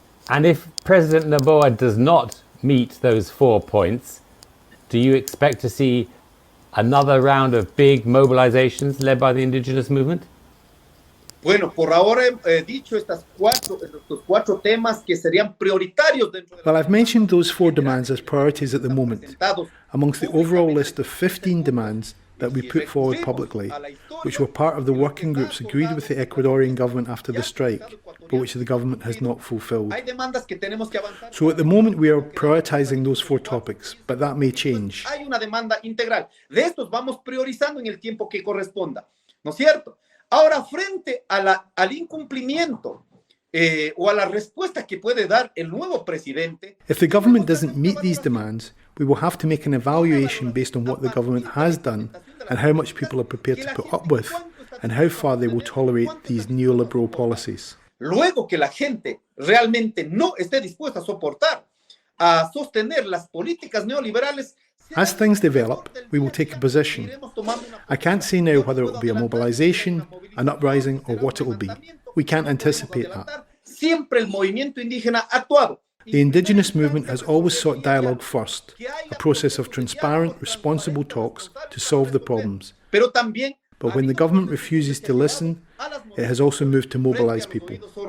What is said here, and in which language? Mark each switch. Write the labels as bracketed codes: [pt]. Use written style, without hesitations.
[en] And if President Noboa does not meet those 4 points, do you expect to see another round of big mobilizations led by the indigenous movement? [es] Bueno, por ahora he dicho estos cuatro temas que serían prioritarios dentro de [en] Well, I've mentioned those 4 demands as priorities at the moment, amongst the overall list of 15 demands that we put forward publicly, which were part of the working groups agreed with the Ecuadorian government after the strike, but which the government has not fulfilled. So at the moment we are prioritising those 4 topics, but that may change. [es] Hay una demanda integral. De estos vamos priorizando en el tiempo que corresponda, ¿no es cierto? Ahora, frente al incumplimiento o a la respuesta que puede dar el nuevo presidente. [en] If the government doesn't meet these demands, we will have to make an evaluation based on what the government has done and how much people are prepared to put up with and how far they will tolerate these neoliberal policies. [es] Luego que la gente realmente no esté dispuesta a soportar, a sostener las políticas neoliberales. [en] As things develop, we will take a position. I can't say now whether it will be a mobilisation, an uprising, or what it will be. We can't anticipate that. [es] Siempre el movimiento indígena ha actuado. [en] The indigenous movement has always sought dialogue first, a process of transparent, responsible talks to solve the problems. But when the government refuses to listen, it has also moved to mobilise people.